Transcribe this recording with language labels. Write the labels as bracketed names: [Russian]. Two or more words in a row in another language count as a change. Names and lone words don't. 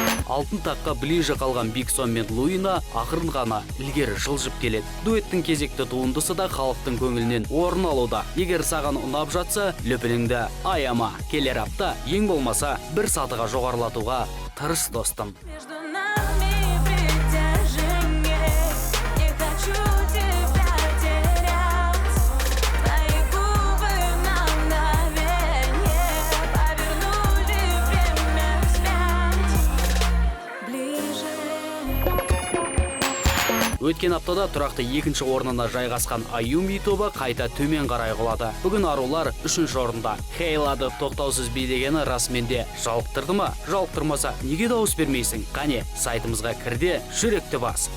[Kazakh] Алтын таққа ближе қалған Биг Сон мен Луина ақырын ғана ілгері жылжып келеді. Дуэттің кезекті туындысы да халықтың көңілінен орын алуда. Егер саған ұнап жатса, лүпіліңді аяма. Келер апта ең болмаса бір сатыға жоғарылатуға тырыс, достым. [Russian] Между нами притяжение. Не хочу тебя терять. Твои губы на мгновение повернули время вспять. Ближе. [Kazakh] Өткен аптада тұрақты екінші орнына жайғасқан Аюми тобы қайта төмен қарай құлады. Бүгін арулар үшінші орында. Хейлады тоқтаусыз билегені расымен де жалықтырды ма? Жалықтырмаса, неге дауыс бермейсің? Қане, сайтымызға кір де жүректі бас.